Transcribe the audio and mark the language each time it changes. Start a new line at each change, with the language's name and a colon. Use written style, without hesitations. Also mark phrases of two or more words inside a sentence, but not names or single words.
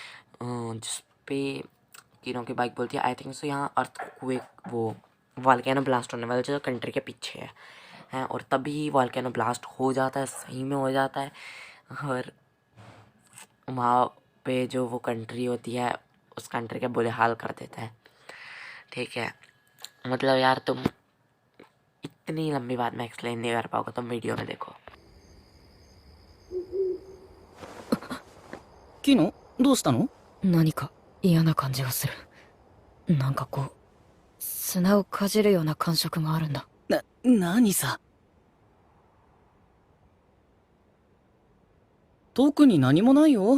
Hindi: जिस पे कीनो की बाइक बोलती है
English: I think so
Hindi: यहाँ अर्थक्वेक वो
English: volcano blast
Hindi: होने वाला जो कंट्री के पीछे है, और तभी
English: volcano blast
Hindi: हो जाता है, सही में हो जाता है। और वहाँ पे जो वो कंट्री होती है उस कंट्री का बुरे हाल कर देता है। ठीक है, मतलब यार तुम इतनी लंबी बात मैं एक्सप्लेन नहीं कर पाऊंगा, तुम वीडियो में देखो।
Japanese: キノどうしたの？何か嫌な感じがする。なんかこう砂をかじるような感触があるんだ。何さ。特に何もないよ。